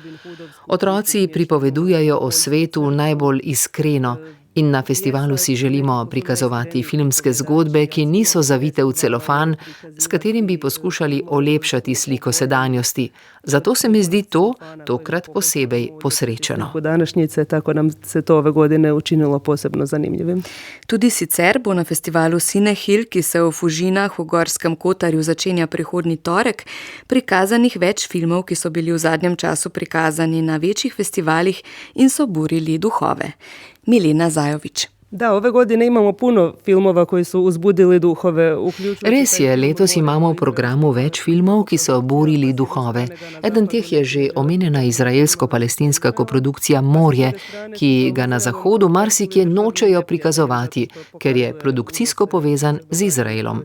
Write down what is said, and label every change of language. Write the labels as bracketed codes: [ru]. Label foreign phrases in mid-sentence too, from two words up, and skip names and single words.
[sl] Otroci pripovedujejo o svetu najbolj iskreno in na festivalu si želimo prikazovati filmske zgodbe, ki niso zavite v celofan, s katerim bi poskušali olepšati sliko sedanjosti. Zato se mi zdi to tokrat posebej posrečeno. [hr] Današnjice, tako nam se to ove godine učinilo posebno zanimljivim. [sl] Tudi sicer bo na festivalu Cinehill, ki se v Fužinah v Gorskem Kotarju začenja prihodnji torek, prikazanih več filmov, ki so bili v zadnjem času prikazani na večjih festivalih in so burili duhove. Milena Zajović. [hr] Da, ove godine imamo puno filmova koji su uzbudili duhove. [sl] Res je, letos imamo v programu več filmov, ki so burili duhove. Eden teh je že omenjena izraelsko-palestinska koprodukcija Morje, ki ga na zahodu marsikje nočejo prikazovati, ker je produkcijsko povezan z Izraelom.